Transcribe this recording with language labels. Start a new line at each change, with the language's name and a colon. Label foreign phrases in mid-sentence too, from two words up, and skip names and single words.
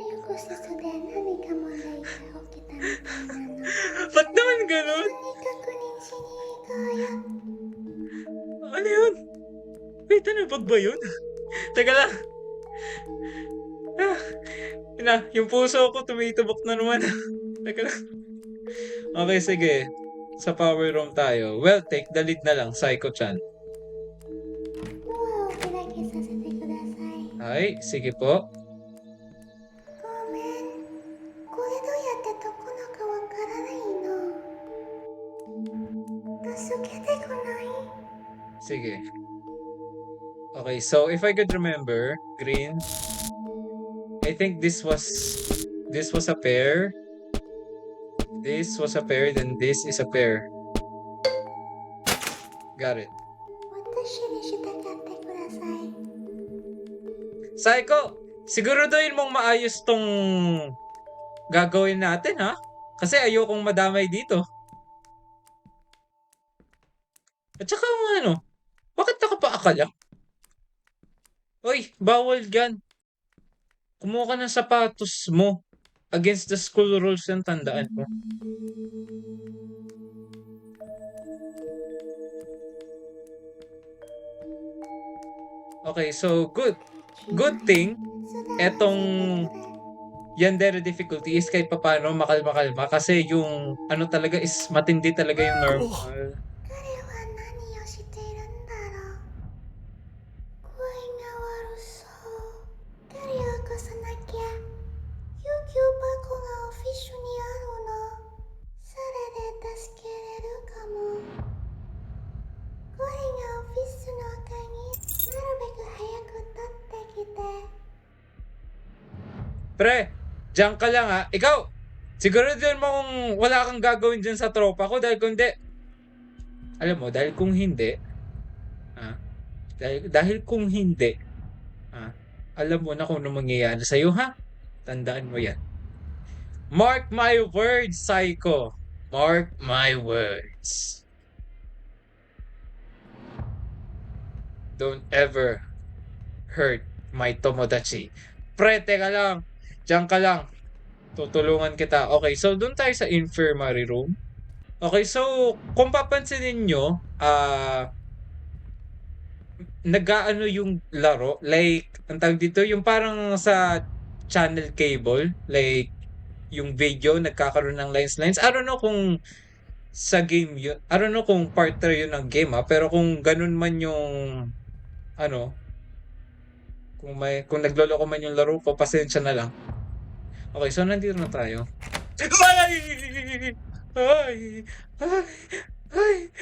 Japanese: プロセスで何か問題が起きたみたいなの。
Filipino: Ba't naman ganun?
Japanese: 一緒に確認しに行こうよ。
Filipino: Ano yun? Wait, ano? Bag ba yun? Teka lang. Ah, yun na, yung puso ko tumitubok na naman. Teka lang. Okay, sige. Sa power room tayo.
English: Well, take the lead
Filipino: na lang,
English: Psycho-chan.
Japanese: ドアを開けさせてください。
Filipino: Ay, sige po.
Japanese: ごめん。これどうやって解くのかわからないの。助けてくない？
Filipino: Sige.
English: Okay, so if I could remember, green. I think this was a pair. This was a pair, then this is a pair. Got it.
Japanese: 私に従ってください。
Filipino: Psycho, siguraduhin mong maayos tong gagawin natin, ha? Kasi ayokong madamay dito. At saka ano, bakit nakapaakala? Oy, bawal yan. Kumuha ka ng sapatos mo.
English: Against the school rules
Filipino: yan, tandaan mo. Okay, so good.
English: Good thing,
Filipino: etong Yandere difficulty is kahit papano makalma-kalma kasi yung ano talaga is matindi talaga yung normal.
Japanese: 彼は何をしているんだろう。声が悪そう。彼を起こさなきゃ。救急箱がオフィスにあるの。それで助けれるかも。これがオフィスの鍵。なるべく早く取ってきて。
Filipino: Pre, diyan ka lang ha. Ikaw, siguro din mong wala kang gagawin dyan sa tropa ko dahil kung hindi, alam mo, dahil kung hindi, dahil kung hindi, alam mo na kung ano mangyayari sa'yo, ha? Tandaan mo yan.
English: Mark my words, Psycho. Mark my words. Don't ever hurt my Tomodachi.
Filipino: Pre, teka lang. Diyan ka lang. Tutulungan kita. Okay, so doon tayo sa
English: infirmary room.
Filipino: Okay, so kung papansinin nyo, nag-aano yung laro. Like, ang tawag dito, yung parang sa
English: channel cable.
Filipino: Like, yung video, nagkakaroon ng lines.
English: I don't know
Filipino: kung sa
English: game yun. I don't know kung part 3
Filipino: yun ng
English: game, ha.
Filipino: Pero kung ganun man yung, ano, kung nagloloko man yung laro ko, pasensya na lang. Okay, so nandito na tayo. Ay! Ay! Ay! Ay!